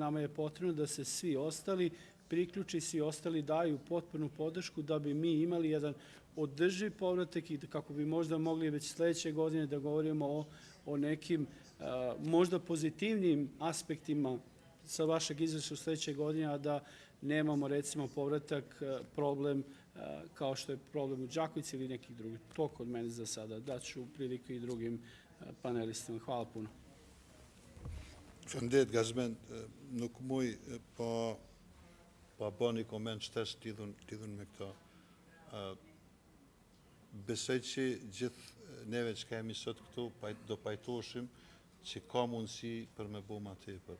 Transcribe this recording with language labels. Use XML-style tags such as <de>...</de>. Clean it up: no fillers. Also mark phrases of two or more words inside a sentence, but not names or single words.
<sr>Nama je potrebno da se svi ostali priključi, svi ostali daju potpunu podršku da bi mi imali jedan održiv povratak i kako bi možda mogli već sledeće godine da govorimo o nekim možda pozitivnim aspektima sa vašeg izveštaja sledeće godine, a da nemamo, recimo, povratak problem kao što je problem u Đakovici ili nekih drugih. To kod mene za sada. Daću priliku i drugim panelistima. Hvala puno.</sr> <sq>Faleminderit Gazmen, nuk muj pa bë një koment shtes lidhur me këto. Besoj që gjithë neve që kemi sot këtu do pajtoshim që ka mundësi për me bo ma tepër.</sq>